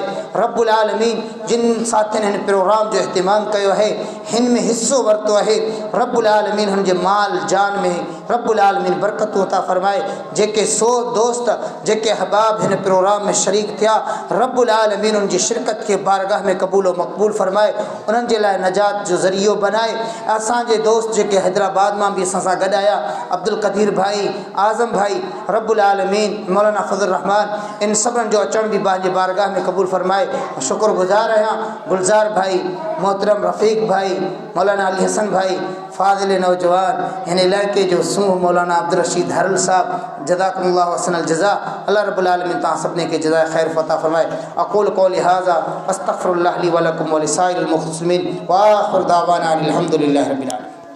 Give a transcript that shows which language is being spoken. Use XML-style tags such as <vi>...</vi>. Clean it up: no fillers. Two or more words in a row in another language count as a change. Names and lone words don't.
<sd>रब्बुल आलमीन जिन साथियुनि हिन प्रोग्राम जो इहतिमाम कयो है, हिन में हिस्सो वरितो आहे, रब्बुल आलमीन हुन जे माल जान में रब्बुल आलमीन बरकत अता फरमाए। जेके 100 दोस्त जेके अहबाब हिन प्रोग्राम में शरीक थिया, रब्बुल आलमीन उन जी शिरकत के बारगाह में कबूल व मकबूल फरमाए, उन्हनि जे लाइ नजात जो ज़रियो बनाए। असांजे दोस्त जेके हैदराबाद में भी असां सां गॾु आया, अब्दुल कदीर भाई, आज़म भाई, रब्बुल आलमीन मौलाना फजल रहमान, इन सभिनि जो अचण भी पंहिंजे बारगाह में कबूल फरमाए। शुक्रगुज़ार आहियां गुलज़ार भाई, मोहतरम रफ़ीक भाई, मौलाना अली हसन भाई, फ़ाज़िल नौजवान, हिन इलाइक़े जो सूह मौलाना अब्दुल रशीद हरल साहब,</sd> <ar>جزاكم الله أحسن الجزاء.</ar> <sd>अल्लाह रब्बुल आलमीन तव्हां सभिनी खे जज़ाए ख़ैर फ़ता फ़रमाए।</sd> <ar>أقول قولي هذا أستغفر الله لي ولكم ولسائر المسلمين وآخر دعوانا أن الحمد لله رب العالمين.</ar>